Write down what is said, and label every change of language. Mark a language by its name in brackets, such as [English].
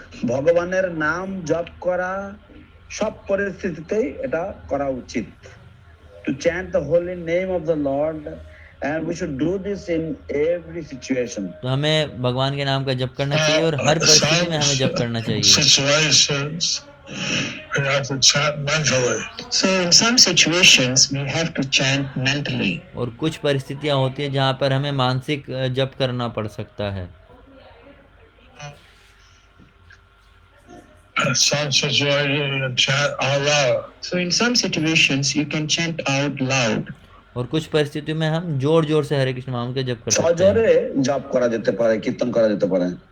[Bangla] ভগবানের নাম জপ করা সব পরিস্থিতিতেই এটা করা উচিত। [English] To chant the holy name of the Lord, and we should do this in every situation. [Hindi] तो हमें भगवान के नाम का जप करना चाहिए और हर परिस्थिति में हमें जप करना चाहिए। [English] situations we have to chant mentally. So, in some situations, we have to chant mentally. [Hindi] और कुछ परिस्थितियां होती है जहाँ पर हमें मानसिक जप करना पड़ सकता है। [English] In some situations you can chant out loud. So, in some situations, you can chant out loud. [Hindi] और कुछ परिस्थितियों में हम जोर जोर से हरे कृष्ण नाम का जप कर सकते हैं। [Bangla] সজোরে জপ করা যেতে পারে, কীর্তন করা যেতে পারে।